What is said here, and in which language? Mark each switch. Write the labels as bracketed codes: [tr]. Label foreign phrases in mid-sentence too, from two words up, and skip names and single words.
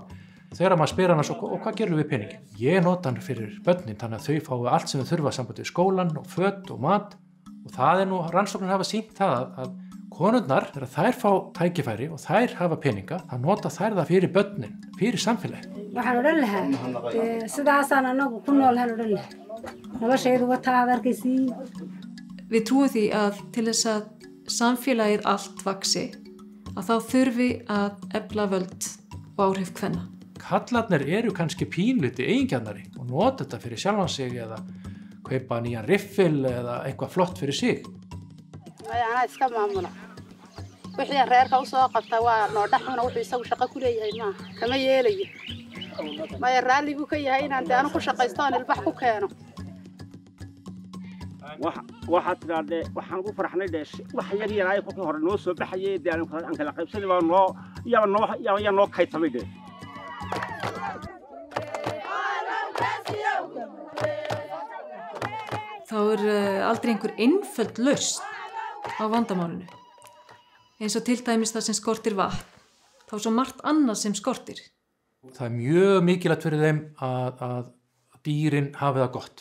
[is] Þegar maður spyr hana svo, og hvað gerum við peningin? Ég nota hann fyrir börnin þannig að þau fái allt sem þau þurfa sambandi við skólan og föt og mat. Og það nú, rannsóknir hafa sýnt það að konurnar, þegar þær fá tækifæri og þær hafa peninga, það nota þær það fyrir börnin, fyrir samfélagi. [so] Waxaan odhan lahaa sidaasaan anagu ku noolhaan odhan lahaa noloshaydu wataa adarkiisii. [is] Við trúum því að til þess að samfélagið allt vaxi að þá þurfi að efla völd og áhrif kvenna. Kallarnir eru kannski pínliti eigingjarnari og nota þetta fyrir sjálfan sig eða kaupa nýjan riffil eða eitthvað flott fyrir sig. [so] Anaa iska maamula. Wixii reerka u soo qabta waa noo dhaxuna wuxuu isagu shaqo ku leeyahay ma kama yeelayo. Ma raalli buu ka yahay inaan aanu ku shaqaysto aan ilbax ku keeno. waxaad tidhaahdee waxaan ku farxnay dheesh wax yar yar ay kolkii hore noo soo baxayay dee aan kala qaybsanay baa noo kaydsamay dee. [is] Þá aldrei einhver einföld lausn á vandamálinu. Eins og til dæmis það sem skortir vatn, þá svo margt annað sem skortir. Það mjög mikilvægt fyrir þeim að dýrin hafi það gott.